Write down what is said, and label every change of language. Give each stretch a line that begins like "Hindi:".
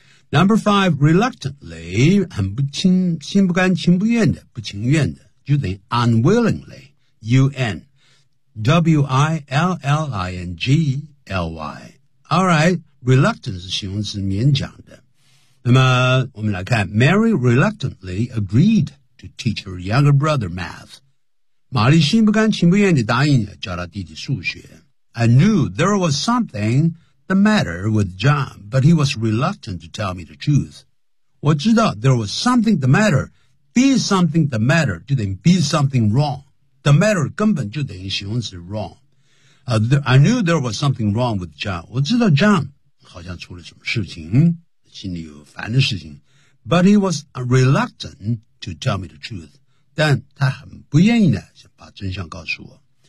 English: Number five, reluctantly,
Chinese: 心不甘情不愿的不情愿的
English: 就等于 unwillingly, U-N-W-I-L-L-I-N-G-L-Y. Alright, reluctant
Chinese: 是形容词勉强的。那么我们来看
English: ,Mary reluctantly agreed to teach her younger brother math.
Chinese: 玛丽心不甘情不愿地答应教她弟弟数学。
English: I knew there was something,The matter with John, but he was reluctant to tell me the truth.
Chinese: 我知道
English: there was something the matter. Be something the matter,
Chinese: 就等于
English: be something wrong. The matter
Chinese: 根本就等于形容词
English: wrong. I knew there was something wrong with John.
Chinese: 我知道 John 好像出了什么事情，心里有烦的事情。
English: But he was reluctant to tell me the truth.
Chinese: 但他很不愿意呢，把真相告诉我。